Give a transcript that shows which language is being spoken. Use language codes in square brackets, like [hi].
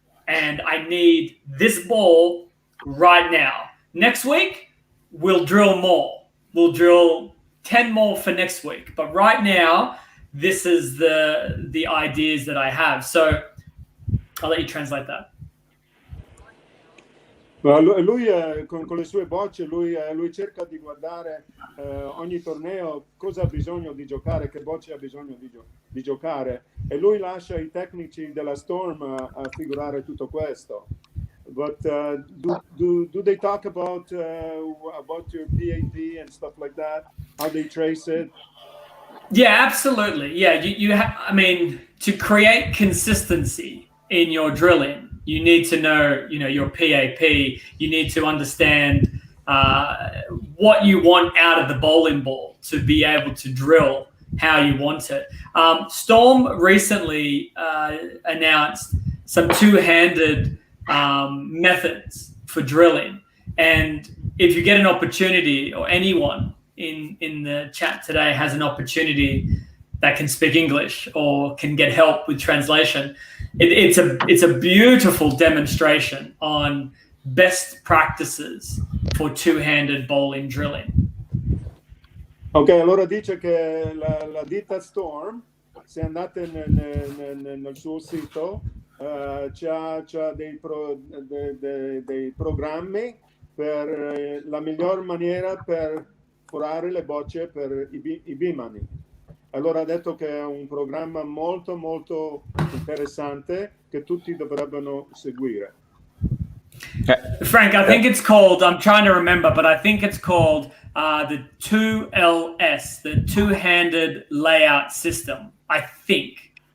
[en] And I need this ball right now. Next week, we'll drill more. We'll drill 10 more for next week. But right now, this is the ideas that I have. So I'll let you translate that. [it] Lui con le sue bocce, lui cerca di guardare ogni torneo cosa ha bisogno di giocare, che bocce ha bisogno di giocare, e lui lascia i tecnici della Storm a figurare tutto questo. [en] But do they talk about your PAP and stuff like that? How they trace it? Yeah, absolutely. Yeah, you I mean, to create consistency in your drilling, you need to know, your PAP. You need to understand what you want out of the bowling ball to be able to drill how you want it. Storm recently announced some two-handed methods for drilling. And if you get an opportunity, or anyone in the chat today has an opportunity that can speak English or can get help with translation, it's a beautiful demonstration on best practices for two-handed bowling drilling. [it] Ok, allora dice che la ditta Storm, se andate nel suo sito, c'ha dei programmi per la miglior maniera per forare le bocce per i bimani. Allora ha detto che è un programma molto molto interessante che tutti dovrebbero seguire. [en] Frank, I think it's called, I'm trying to remember, but I think it's called the 2LS, the two-handed layout system, I think.